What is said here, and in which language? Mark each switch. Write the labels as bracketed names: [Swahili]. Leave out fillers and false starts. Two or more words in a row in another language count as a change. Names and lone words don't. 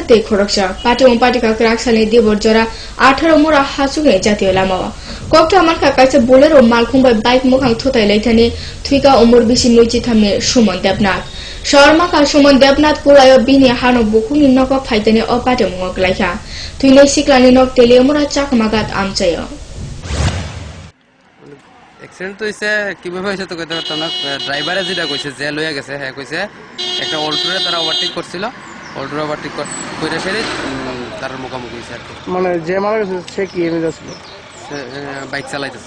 [Kok Borok] tei khoroksa pati umpati ka kraksali dibor jora 18 mura hasuge jatiyo lamawa kokto amarka kaisa bolero malkhumbai bike mukhang thotai leithani thuika umur bisi nuichi thamne Sumon Debnath Sharma ka Sumon Debnath purayo bini hano bukhuni noko phaitani opate mongo klaikha thuine siklani nok telemura chakmagat amchayo [Bangla] অ্যাক্সিডেন্ট তো হইছে কিভাবে হইছে তো কইতে পারতাম না ড্রাইভারে যেটা কইছে যে লইয়া গেছে হ্যাঁ কইছে একটা অল্টোরে তারা ওভারটেক করছিল অল্টোরে ওভারটেক কইরা ফেলে তার মুখোমুখি হইছে আর কি মানে যে মারা গেছে সে কি এমনি যাচ্ছিল বাইক চালাইতেছে